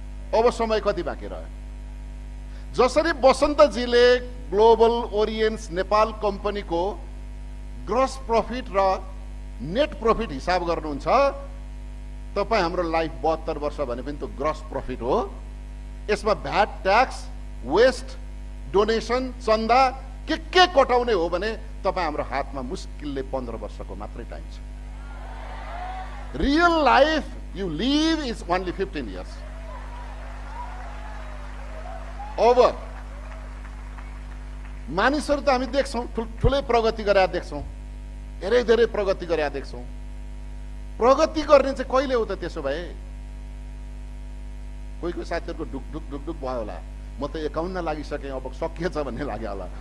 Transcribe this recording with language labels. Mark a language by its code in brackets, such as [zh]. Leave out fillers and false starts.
[ne] अब समय कति बाँकी रह्यो? जसरी बसन्तजीले ग्लोबल ओरिएन्ट्स नेपाल कम्पनीको ग्रस प्रफिट र नेट प्रफिट हिसाब गर्नुहुन्छ, तपाईँ हाम्रो लाइफ 72 वर्ष भने पनि त्यो ग्रस प्रफिट हो। यसमा भ्याट, ट्याक्स, वेस्ट, डोनेसन, चन्दा के कटाउने हो भने तपाईँ हाम्रो हातमा मुस्किलले 15 वर्षको मात्रै टाइम छ। [en] Real life you live is only 15 years. [ne] अब मानिसहरू त हामी देख्छौँ ठुलै प्रगति गरेर देख्छौँ, धेरै प्रगति गरेर देख्छौँ। प्रगति गर्ने चाहिँ कहिले हो त? त्यसो भए कोही साथीहरूको ढुक भयो होला, म त 51 लागिसकेँ अब सकिएछ भन्ने लाग्यो होला।